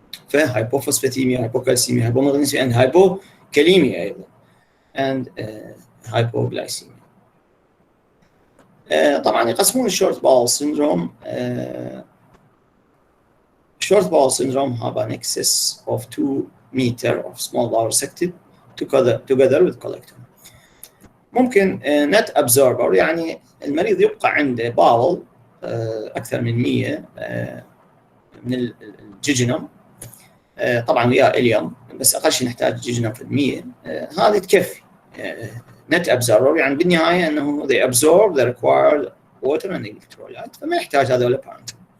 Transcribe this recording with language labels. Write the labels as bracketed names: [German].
[Arabic] فهايبوفوسفاتيميا، هايبوكالسيميا، هايبومغنيسيميا، and هايبوكاليميا ايضا، and hypoglycemia. طبعا يقسمون الشورت باول سيندروم. [English] short bowel syndrome have an excess of 2 meters of small bowel resected together with colectomy. [Arabic] ممكن net absorber، يعني المريض يبقى عنده باول اكثر من 100 من الجيجنم، طبعا وياه اليوم، بس اقل شيء نحتاج جيجنم في 100، هذه تكفي net absorber، يعني بالنهايه انه [English] they absorb the required water and electrolyte، [Arabic] فما يحتاج هذول parenteral.